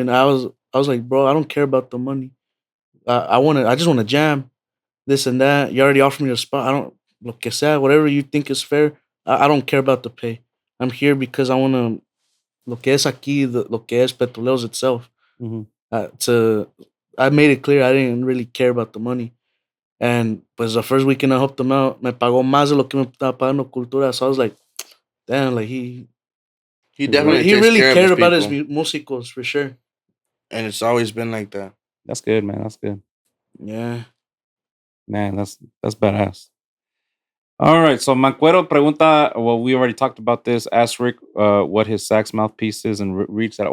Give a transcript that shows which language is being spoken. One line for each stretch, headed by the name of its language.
English: And I was like, bro, I don't care about the money. I just want to jam, this and that. You already offered me a spot. I don't,
Spanish: lo que sea,
English: whatever you think is fair. I don't care about the pay. I'm here because I want to,
Spanish: lo que es aquí, lo que es
English: Petroleros itself. Mm-hmm. I made it clear I didn't really care about the money. And
Spanish: pues
English: the first weekend I helped him out,
Spanish: me pagó más de lo que me estaba pagando cultura.
English: So I was like, damn, like he definitely really cared about his people. músicos for sure. And it's always been like that. That's good, man. That's good. Yeah. Man, that's badass. All right. So Mancuero
Spanish: pregunta,
English: well, we already talked about this. Ask Rick what his sax mouthpiece is and reads that.